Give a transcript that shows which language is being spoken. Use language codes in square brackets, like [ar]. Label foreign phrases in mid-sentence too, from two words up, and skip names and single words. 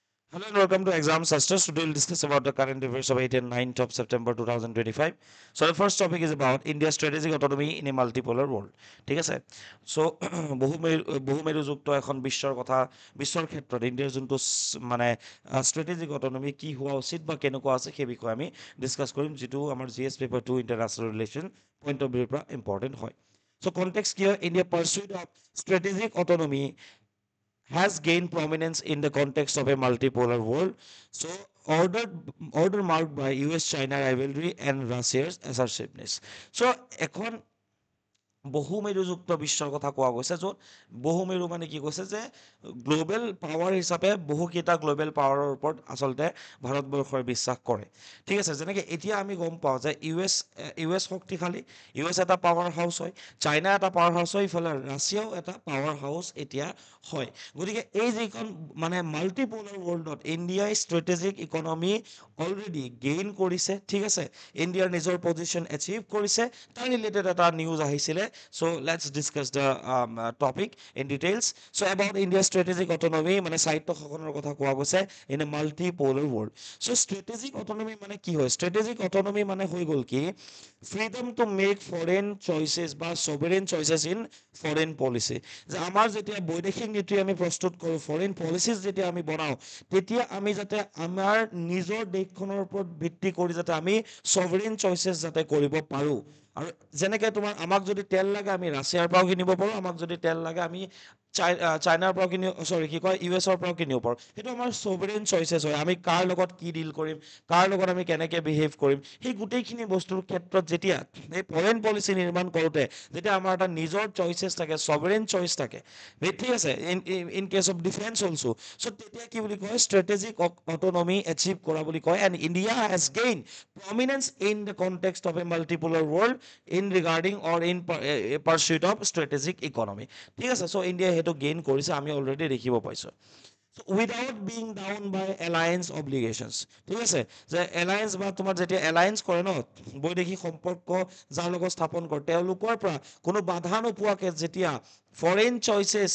[en] Hello and welcome to Exam Susters. Today we'll discuss about the current affairs of 8th and 9th of September 2025. So the first topic is about India's strategic autonomy in a multipolar world. [as] ঠিক আছে চ' বহুমেৰুযুক্ত এখন বিশ্বৰ কথা বিশ্বৰ ক্ষেত্ৰত ইণ্ডিয়াৰ যোনটো মানে [en] strategic autonomy [as] কি হোৱা উচিত বা কেনেকুৱা আছে সেই বিষয়ে আমি ডিছকাছ কৰিম যিটো আমাৰ GS পেপাৰ 2 [en] international relation point of view [as] পৰা ইম্পৰ্টেণ্ট হয় চ' কনটেক্সট কি হয় [en] India pursuit of strategic autonomy has gained prominence in the context of a multipolar world. So, order marked by US-China rivalry and Russia's assertiveness. So, [as] এখন বহুমেৰুযুক্ত বিশ্বৰ কথা কোৱা গৈছে য'ত বহুমেৰু মানে কি কৈছে যে [en] global power [as] হিচাপে বহুকেইটা [en] global power [as] ওপৰত আচলতে ভাৰতবৰ্ষই বিশ্বাস কৰে ঠিক আছে যেনেকৈ এতিয়া আমি গম পাওঁ যে ইউ এছ শক্তিশালী US এটা [en] power house [as] হয় চাইনা এটা [en] power house [as] হয় ইফালে ৰাছিয়াও এটা [en] power house [as] এতিয়া হয় গতিকে এই যিখন মানে [en] multipolar world [as] ইণ্ডিয়াই [en] strategic economy already gain [as] কৰিছে ঠিক আছে ইণ্ডিয়াৰ নিজৰ [en] position achieve [as] কৰিছে তাৰ ৰিলেটেড এটা নিউজ আহিছিলে [en] so let's discuss the topic in details so about India's strategic autonomy [as] মানে স্বায়ত্ত শাসনৰ কথা কোৱা গৈছে in [en] a multipolar world so strategic autonomy [as] মানে কি হয় [en] strategic autonomy [as] মানে হৈ গ'ল কি [en] freedom to make foreign choices [as] বা [en] sovereign choices in foreign policy [as] যে আমাৰ যেতিয়া বৈদেশিক নীতি আমি প্ৰস্তুত কৰোঁ [en] foreign policies [as] যেতিয়া আমি বনাওঁ তেতিয়া আমি যাতে আমাৰ নিজৰ দেশখনৰ ওপৰত ভিত্তি কৰি যাতে আমি [en] sovereign choices [as] যাতে কৰিব পাৰোঁ আৰু যেনেকৈ তোমাৰ আমাক যদি তেল লাগে আমি ৰাছিয়াৰ পৰাও কিনিব পাৰোঁ আমাক যদি তেল লাগে আমি চাইনাৰ পৰাও কিনিব চৰি কি কয় US-ৰ পৰাও কিনিব পাৰোঁ সেইটো আমাৰ [en] sovereign choices [as] হয় আমি কাৰ লগত কি ডিল কৰিম কাৰ লগত আমি কেনেকৈ বিহেভ কৰিম সেই গোটেইখিনি বস্তুৰ ক্ষেত্ৰত যেতিয়া এই [en] foreign policy [as] নিৰ্মাণ কৰোঁতে যেতিয়া আমাৰ এটা নিজৰ চইচেছ থাকে [en] sovereign choice [as] থাকে ঠিক আছে [en] in case of defence also so' [as] তেতিয়া কি বুলি কয় [en] strategic autonomy achieve [as] কৰা বুলি কয় [en] and India has gain prominence in the context of a multipolar world in regarding or in pursuit of strategic economy [as] ঠিক আছে চ' ইণ্ডিয়াই সেইটো গেইন কৰিছে আমি অলৰেডি দেখিব পাইছোঁ [en] without being down by alliance obligations [as] ঠিক আছে যে এলায়েন্স বা তোমাৰ যেতিয়া এলায়েন্স কৰে ন বৈদেশিক সম্পৰ্ক যাৰ লগত স্থাপন কৰে তেওঁলোকৰ পৰা কোনো বাধা নোপোৱাকৈ যেতিয়া [en] foreign choices